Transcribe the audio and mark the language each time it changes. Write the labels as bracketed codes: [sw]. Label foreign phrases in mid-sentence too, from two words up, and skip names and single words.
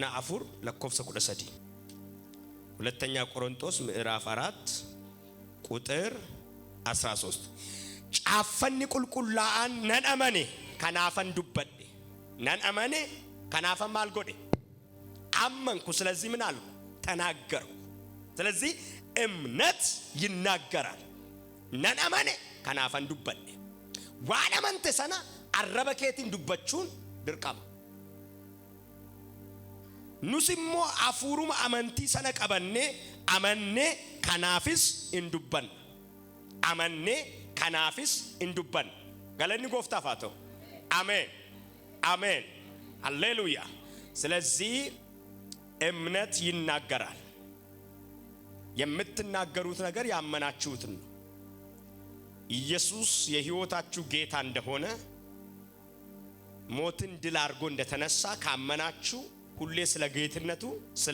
[om] afur lakkoofsa kudha sadii [am] ሁለተኛ ቆሮንቶስ ምዕራፍ 4 ቁጥር 13 [om] caafameera kallattiin nan amane kanaafan dubbadhe nan amane kanaafan maal jedhe [am] አመንኩ ስለዚህ ምን አልኩ ተናገርኩ። ስለዚህ እምነት ይናገራል። [om] nan amane kanaafan dubbadhe wanna amantee sana arrabaan keenyaan dubbachuun dirqama nuyis immoo afaan keenyaanis amantii sana qabnee amanee kanaafis ni dubbanna amanee kanaafis ni dubbanna galanni gooftaaf haa ta'u አሜን አሜን ሃሌሉያ። [am] ስለዚህ እምነት ይናገራል። የምትናገሩት ነገር ያመናችሁትን ነው። ኢየሱስ የሕይወታችሁ ጌታ እንደሆነ ሞትን ድል አድርጎ እንደተነሳ ካመናችሁ ሁሌ ስለ ጌትነቱ ስለ